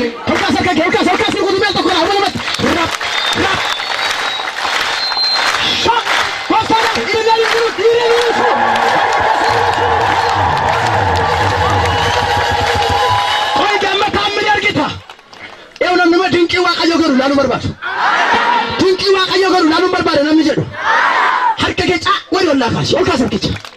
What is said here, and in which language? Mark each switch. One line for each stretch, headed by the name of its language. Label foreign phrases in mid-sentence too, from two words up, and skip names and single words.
Oromo: Ol kaas harka kee, ol kaas, ol kaas, rukutu meel tokko dha, walumatti.
English: Rap, rap.
Oromo: Shot. Gooftaadha. Dhiirri gadi jiru, dhiirri gadi jiru. Qoy, damma taammiri argita. Eew, namni ma dinqii Waaqayyo godhu laaluu barbaadu. Dinqii Waaqayyo godhu laaluu barbaada namni jedhu. Harka kee caa, wali ol laa kaasi, ol kaas harkicha.